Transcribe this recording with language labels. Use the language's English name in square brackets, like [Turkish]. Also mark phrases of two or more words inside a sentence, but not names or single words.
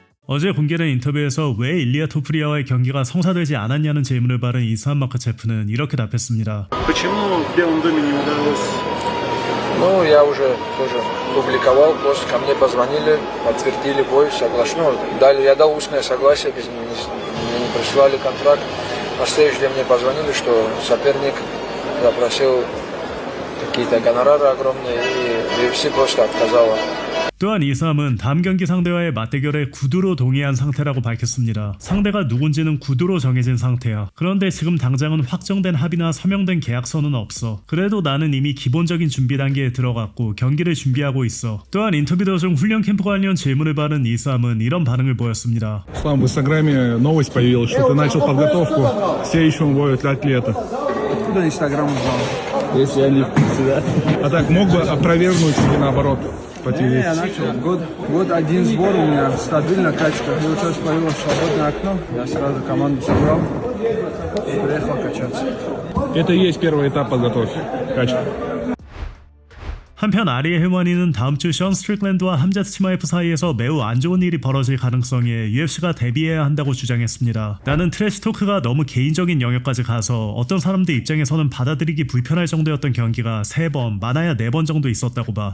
[Korean] 어제 공개된 인터뷰에서 왜 일리아 토프리아와의 경기가 성사되지 않았냐는 질문을 받은 이스한 마카체프는 이렇게 답했습니다. [Russian] Почему в Белом доме не удалось? Ну, я уже тоже публиковал пост, ко мне позвонили, подтвердили бой, соглашено. Я дал устное согласие, мне не присылали контракт. На следующий день мне позвонили, что соперник запросил какие-то гонорары огромные, и UFC просто отказала. [Korean] 또한 이스함은 다음 경기 상대와의 맞대결에 구두로 동의한 상태라고 밝혔습니다. 상대가 누군지는 구두로 정해진 상태야. 그런데 지금 당장은 확정된 합의나 서명된 계약서는 없어. 그래도 나는 이미 기본적인 준비 단계에 들어갔고 경기를 준비하고 있어. 또한 인터뷰 도중 훈련 캠프 관련 질문을 받은 이스함은 이런 반응을 보였습니다. [Russian] В Инстаграме новость появилась, что ты начал подготовку к следующему бою атлета. Откуда Инстаграм узнал? Если я не в курсе, да? А так мог бы опровергнуть или наоборот? Я начал. Год один сбор у меня, стабильно качка. И вот сейчас появилось свободное окно, я сразу команду собрал и приехал качаться. Это и есть первый этап подготовки. Качка. [Korean] 한편 아리에 헬와니는 다음 주 션 스트릭랜드와 함자트 치마에프 사이에서 매우 안 좋은 일이 벌어질 가능성에 UFC가 대비해야 한다고 주장했습니다. 나는 트래시 토크가 너무 개인적인 영역까지 가서 어떤 사람들 입장에서는 받아들이기 불편할 정도였던 경기가 3번, 많아야 4번 정도 있었다고 봐.